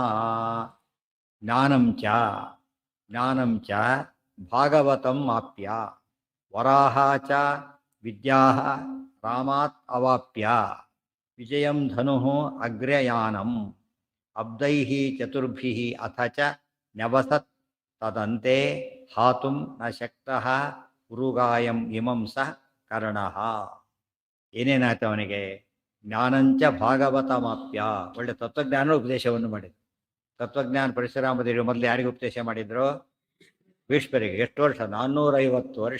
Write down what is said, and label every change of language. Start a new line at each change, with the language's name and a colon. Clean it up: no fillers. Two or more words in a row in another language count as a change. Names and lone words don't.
Sanskrit: ಜ್ಞಾನಂ ಚ ಭಾಗವತಂ ಆಪ್ಯ ವರಾಹ ಚ ವಿದ್ಯಾಃ ರಾಮಾತ್ ಅವಾಪ್ಯ ವಿಜಯಂ ಧನುಃ ಅಗ್ರಯಾನಂ ಅಬ್ಧೈಃ ಚತುರ್ಭಿಃ ಅಥ ಚ ನ್ಯವಸತ್ ತದಂತೆ ಹಾತುಂ ನ ಶಕ್ತಃ ಉರುಗಾಯಂ ಇಮಂ ಸ ಕರ್ಣಃ.
Kannada: ಏನೇನಾಯ್ತು ಅವನಿಗೆ?
Sanskrit: ಜ್ಞಾನಂಚ ಭಾಗವತಮಾಪ್ಯ,
Kannada: ಒಳ್ಳೆ ತತ್ವಜ್ಞಾನ ಉಪದೇಶವನ್ನು ಮಾಡಿದ್ರು. ತತ್ವಜ್ಞಾನ ಪರಶುರಾಮದೇವರು ಮೊದಲು ಯಾರಿಗೆ ಉಪದೇಶ ಮಾಡಿದ್ರು? ಭೀಷ್ಮರಿಗೆ. ಎಷ್ಟು ವರ್ಷ? 450 ವರ್ಷ.